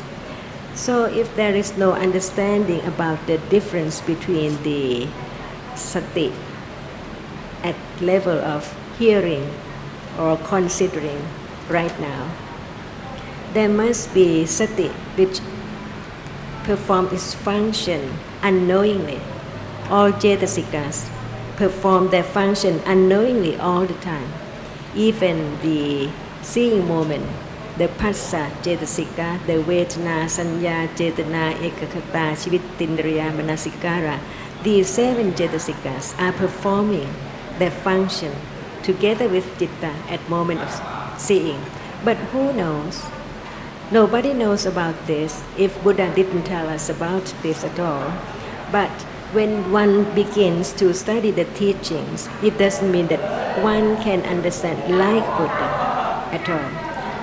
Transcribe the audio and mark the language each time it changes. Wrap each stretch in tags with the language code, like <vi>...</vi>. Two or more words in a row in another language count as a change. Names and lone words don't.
<en>So if there is no understanding about the difference between the sati at level of hearing or considering right now, there must be sati which performs its function unknowingly. All cetasikas perform their function unknowingly all the time. Even the seeing moment, the</en> <pi>phassa cetasika,</pi> <en>the</en> <pi>vedana, sanya, cetana, ekakata, chivittindriya, manasikara,</pi> <en>these 7 cetasikas are performing their function together with citta at moment of seeing. But who knows? Nobody knows about this if Buddha didn't tell us about this at all. But when one begins to study the teachings, it doesn't mean that one can understand like Buddha at all.</en>